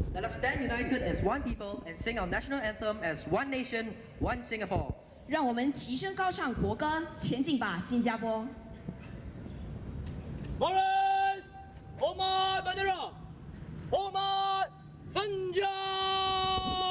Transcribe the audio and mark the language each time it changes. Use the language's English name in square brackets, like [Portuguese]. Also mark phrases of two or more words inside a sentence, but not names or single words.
[English] us stand united as one people and sing our national anthem as one nation, one Singapore. [Chinese] 让我们齐声高唱国歌，前进吧，新加坡！ [Malay] Baris, hormat bendera, hormat senja.